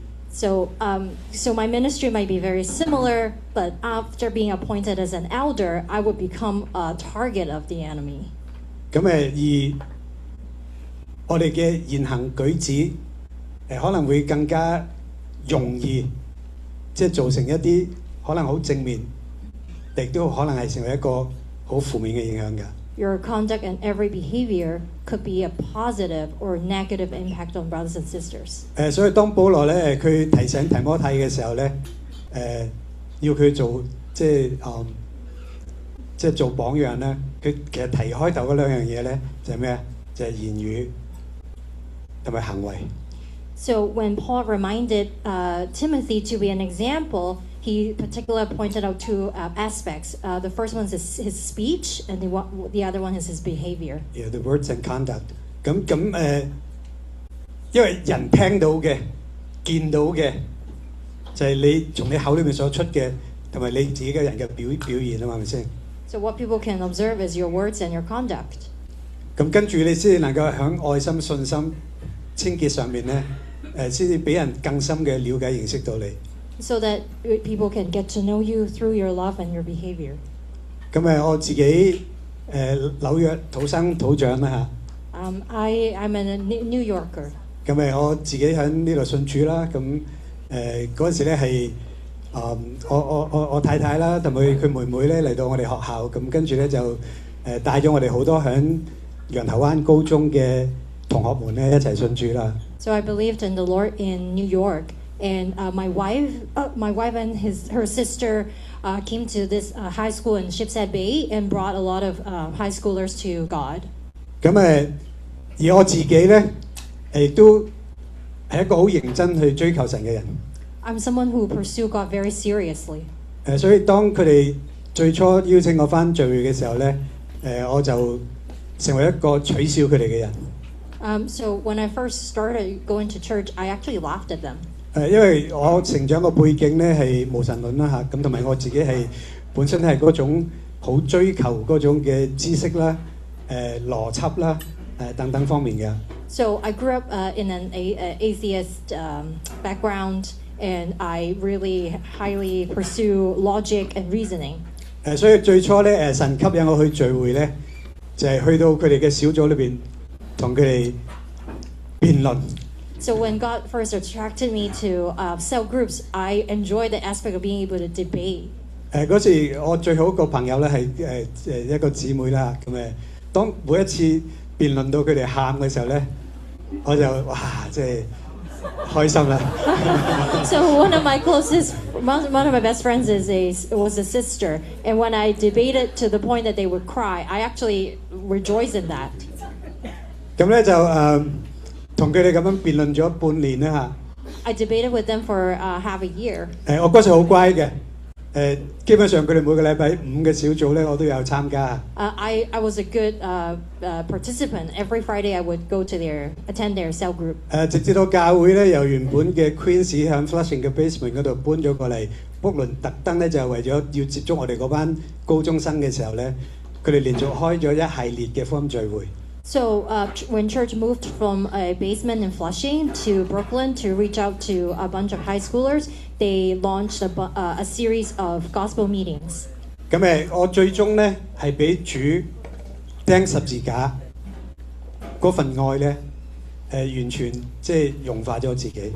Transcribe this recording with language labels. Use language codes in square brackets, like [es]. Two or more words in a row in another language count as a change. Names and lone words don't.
[en] So my ministry might be very similar, but after being appointed as an elder, I would become a target of the enemy. [yue] 咁而我哋嘅言行舉止可能會更加容易，即係造成一啲可能好正面，亦都可能係成為一個好負面嘅影響㗎。 [en] Your conduct and every behavior could be a positive or negative impact on brothers and sisters. [yue] 所以當保羅咧佢提醒提摩太嘅時候咧，要佢做即係做榜樣咧，佢其實提開頭嗰兩樣嘢咧就係咩啊？就係言語同埋行為。 [en] So when Paul reminded Timothy to be an example, he particularly pointed out 2 aspects. The first one is his speech, and the other one is his behavior. Yeah, the words and conduct. [yue] 咁因為人聽到嘅、見到嘅就係你從你口裏面所出嘅，同埋你自己嘅人嘅表現啊嘛，係咪先？ [en] So what people can observe is your words and your conduct. [yue] 咁跟住你先至能夠喺愛心、信心、清潔上面咧，先至俾人更深嘅了解、認識到你。 [en] So that people can get to know you through your love and your behavior. [yue] 咁我自己紐約土生土長啦嚇。 [en] I'm a New Yorker. [yue] 咁我自己喺呢度信主啦。咁嗰陣時咧係我太太啦，同佢妹妹咧嚟到我哋學校，咁跟住咧就帶咗我哋好多喺羊頭灣高中嘅同學們咧一齊信主啦。 [en] So I believed in the Lord in New York, and my wife and her sister came to this high school in Shipshead Bay and brought a lot of high schoolers to God. [yue] 咁而我自己咧亦都係一個好認真去追求神嘅人。 [en] I'm someone who pursue God very seriously. [yue] 所以當佢哋最初邀請我返聚會嘅時候咧，我就成為一個取笑佢哋嘅人。 [en] So when I first started going to church, I actually laughed at them. [yue] 因為我成長個背景咧係無神論啦嚇，咁同埋我自己係本身係嗰種好追求嗰種嘅知識啦、邏輯啦、等等方面嘅。 [en] So I grew up in an atheist background, and I really highly pursue logic and reasoning. [yue] 所以最初咧神吸引我去聚會咧，就係去到佢哋嘅小組裏邊同佢哋辯論。 [en] So when God first attracted me to cell groups, I enjoyed the aspect of being able to debate. [yue] 嗰時我最好個朋友咧係一個姊妹啦，咁當每一次辯論到佢哋喊嘅時候咧，我就哇即係開心啦。 [en] So one of my best friends was a sister, and when I debated to the point that they would cry, I actually rejoiced in that. [yue] 咁咧就同佢哋咁樣辯論咗半年啦嚇。 [en] I debated with them for half a year. [yue] 我嗰時好乖嘅，基本上佢哋每個禮拜五嘅小組咧，我都有參加。 [en] I was a good participant. Every Friday I would go to attend their cell group. [yue] 直至到教會咧，由原本嘅 Queens 喺 Flushing 嘅 basement 嗰度搬咗過嚟卜倫，特登咧就係為咗要接觸我哋嗰班高中生嘅時候咧，佢哋連續開咗一系列嘅福音聚會。 [en] So when church moved from a basement in Flushing to Brooklyn to reach out to a bunch of high schoolers, they launched a series of gospel meetings. [yue] 咁我最終咧係俾主釘十字架嗰份愛咧，完全即係融化咗自己。